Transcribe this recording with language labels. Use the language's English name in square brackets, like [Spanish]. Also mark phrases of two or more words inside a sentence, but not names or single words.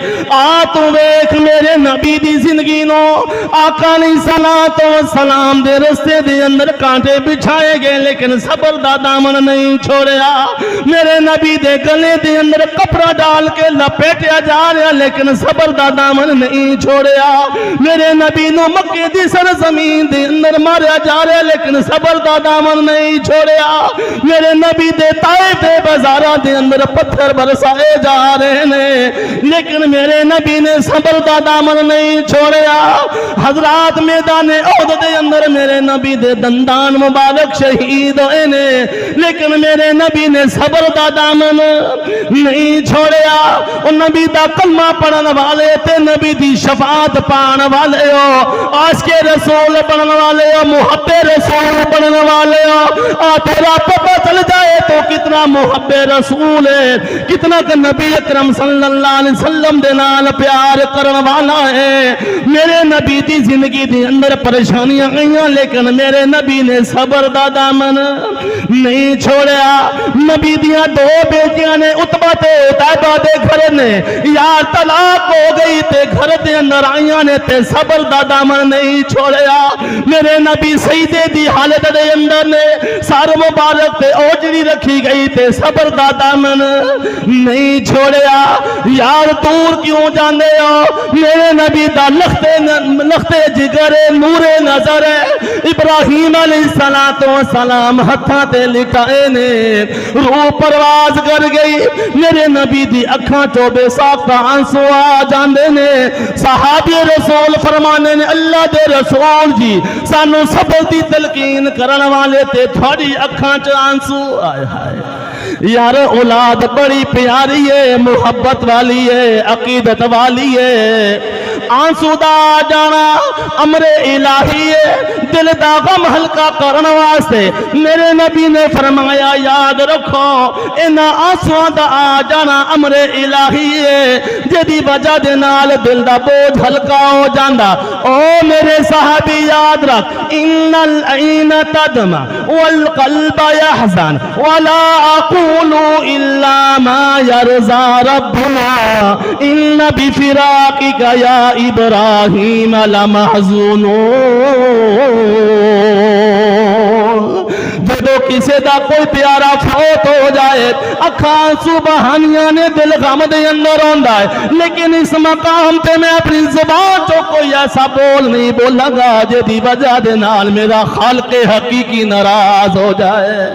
[Punjabi] آ تو ویکھ میرے نبی دی زندگی نو آقا [Arabic] علیہ السلام [Punjabi] دے رستے دے اندر کانٹے بچھائے گئے لیکن صبر دا دامن نہیں چھوڑیا۔ میرے نبی دے گلے دے اندر کپڑا ڈال کے لپیٹیا جا رہا لیکن صبر دا دامن نہیں چھوڑیا. میرے نبی نو مکے دی سرزمین دے اندر ماریا جا رہا لیکن صبر دا دامن نہیں چھوڑیا. میرے نبی دے طائف دے بازاراں دے اندر پتھر برسائے جا رہے نے لیکن میرے نبی نے صبر دا دامن نہیں چھوڑیا. حضرات میدان احد دے اندر میرے نبی دے دندان مبارک شہید ہوئے نے لیکن میرے نبی نے صبر دا دامن نہیں چھوڑیا. اور نبی دا کلمہ پڑھن والے تے نبی دی شفاعت پان والے ہو, عاشق رسول بنن والے ہو, محب رسول بنن والے ہو. تیرا پتہ چل جائے تو کتنا محب رسول ہے, کتنا کہ نبی اکرم [Arabic] صلی اللہ علیہ وسلم [Punjabi] دے نال پیار کرن والا ہے. میرے نبی دی زندگی دے اندر پریشانیاں گئیاں لیکن میرے نبی نے صبر دا دامن نہیں چھوڑیا. نبی دیاں دو بیٹیاں نے عتبہ تے عتیبہ دے گھر نے یار طلاق ہو گئی تے گھر دے اندر آئیاں نے تے صبر دا دامن نہیں چھوڑیا. میرے نبی سجدے دی حالت دے اندر نے سر مبارک تے اوجڑی رکھی گئی تے صبر دا دامن نہیں چھوڑیا. یار دور کیوں جاندے ہو, میرے نبی دا لختے جگر نور نظر ہے. ابراہیم [Arabic] علیہ السلام [Punjabi] ہتھاں تے لٹائے نے, روح پرواز کر گئی. میرے نبی دی اکھاں چوں بے ساختہ آنسو آ جاندے نے. صحابی رسول فرمانے نے اللہ دے رسول جی سانو صبر دی تلقین کرن والے تے تھوڑی اکھاں چ آنسو آئے ہائے. یار اولاد بڑی پیاری ہے, محبت والی ہے, عقیدت والی ہے. آنسو دا جانا امر الہی ہے, دل دا غم ہلکا کرن واسطے میرے نبی نے فرمایا یاد رکھو انہاں آنسواں دا آ جانا امر الہی ہے جدی وجہ دے نال دل دا بوجھ ہلکا ہو جاندا. او میرے صحابی یاد رکھ [Arabic] ان العین تدمع والقلب يحزن ولا اقول الا ما يرضى ربنا ان بفراقك يا ابراہیم لمحزونون. [Punjabi] جدو کسی دا کوئی پیارا فوت ہو جائے اکھاں سبحانیاں نے دل غم دے اندر ہوندا ہے لیکن اس مقام پہ میں اپنی زبان تو کوئی ایسا بول نہیں بولا گا جدی وجہ دے نال میرا خالق حقیقی ناراض ہو جائے.